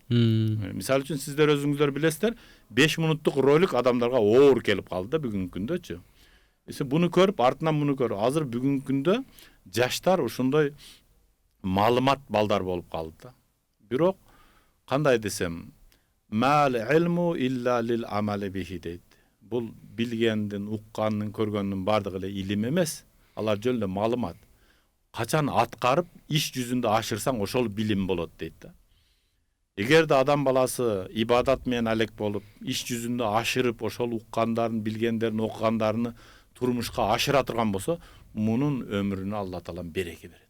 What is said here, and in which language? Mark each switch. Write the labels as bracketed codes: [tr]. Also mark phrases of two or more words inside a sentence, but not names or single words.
[ky] Мисалы үчүн сиздер өзүңүздөр билесиздер, 5 мүнөттүк ролик адамдарга оор келип калды да бүгүнкү күндөчү. Буну көрүп, артынан буну көрүп, азыр бүгүнкү күндө жаштар ушундай маалымат балдар болуп калды да. Бирок кандай десем, [ar] ما العلم إلا للعمل به [ky] дейт. Бул билгендин, уккандын, көргөндүн бардыгы эле илим эмес. Алар жөн эле маалымат. Качан аткарып, иш жүзүндө ашырсаң, ошол билим болот дейт да. Эгерде адам баласы ибадат менен алек болуп, иш жүзүндө ашырып, ошол уккандарын, билгендерин, окугандарыны турмушка ашыра турган болсо, мунун өмүрүнө Алла Таала береке берет.